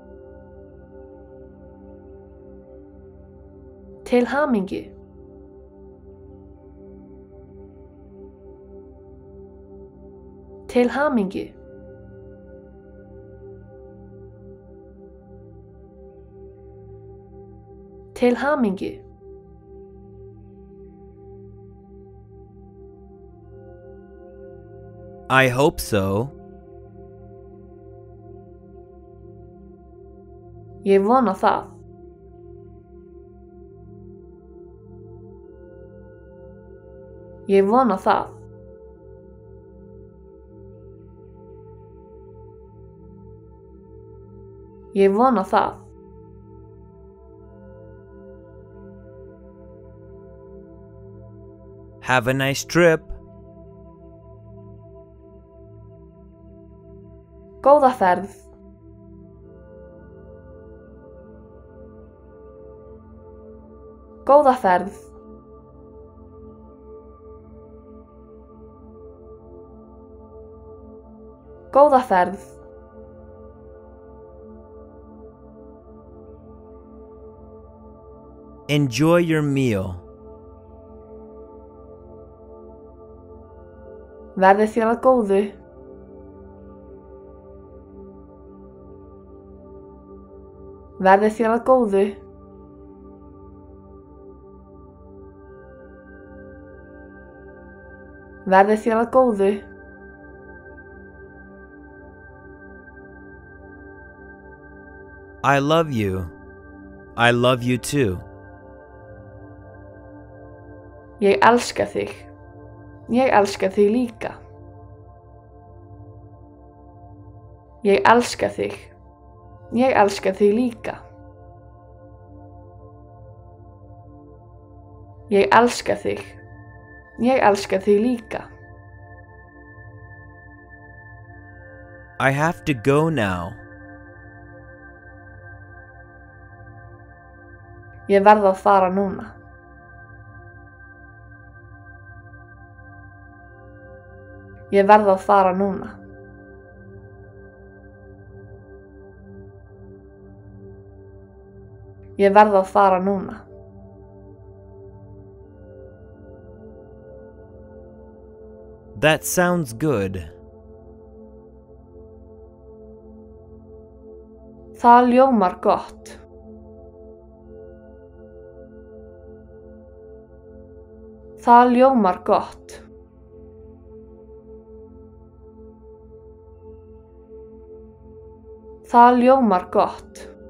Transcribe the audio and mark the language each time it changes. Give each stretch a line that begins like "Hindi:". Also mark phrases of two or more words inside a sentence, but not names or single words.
Icelandic: Til hamingju. Til hamingju. Til hamingju.
English: I hope so.
Icelandic: Ég vona það. Ég vona það. Ég vona það.
English: Have a nice trip.
Icelandic: Góða ferð. Góða ferð. Góða ferð.
English: Enjoy your meal.
Icelandic: Verði þér að góðu. Verði þér að góðu. Verði þér að góðu.
English: I love you. I love you too.
Icelandic: Ég elska þig. Ég elska þig líka. Ég elska þig. Ég elska þig líka. Ég elska þig. Ég elska þig líka.
English: I have to go now.
Icelandic: Ég verð að fara núna. Ég verð að fara núna. Ég verð að fara núna.
English: That sounds good.
Icelandic: Það ljómar gott. Það ljómar gott. Það ljómar gott.